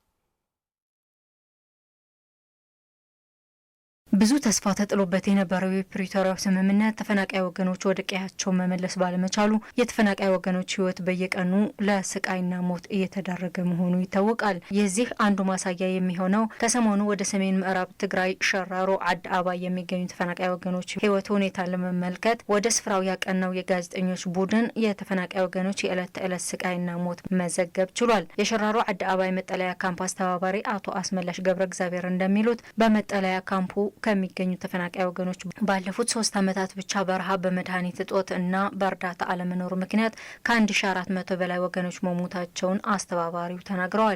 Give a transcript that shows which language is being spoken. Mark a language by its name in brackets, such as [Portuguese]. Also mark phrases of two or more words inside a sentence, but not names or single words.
[Amharic] ብዙ ተስፋ ተጥሎበት የነበረው የፕሪቶሪያው ስምምነት ተፈናቃይ ወገኖች ወደ ቀያቸው መመለስ ባለመቻሉ የተፈናቃይ ወገኖች ህይወት በየቀኑ ለስቃይና ሞት እየተዳረገ መሆኑ ይታወቃል። የዚህ አንዱ ማሳያ የሚሆነው ከሰሞኑ ወደ ሰሜን ምዕራብ ትግራይ ሸራሮ ዓዲ አባይ የሚገኙ ተፈናቃይ ወገኖች ህይወት ሁኔታ ለመመልከት ወደ ስፍራው ያቀናው የጋዜጠኞች ቡድን የተፈናቃይ ወገኖች የዕለት ተዕለት ስቃይና ሞት መዘገብ ችሏል። የሸራሮ ዓዲ አባይ መጠለያ ካምፕ አስተባባሪ አቶ አስመላሽ ገብረ እግዚአብሔር እንደሚሉት በመጠለያ ካምፑ ከሚገኙ ተፈናቃይ ወገኖች ባለፉት 3 ዓመታት ብቻ በረሃብ በመድኃኒት እጦት እና በእርዳታ አለመኖር ምክንያት ከ1400 በላይ ወገኖች መሞታቸውን አስተባባሪው ተናግረዋል።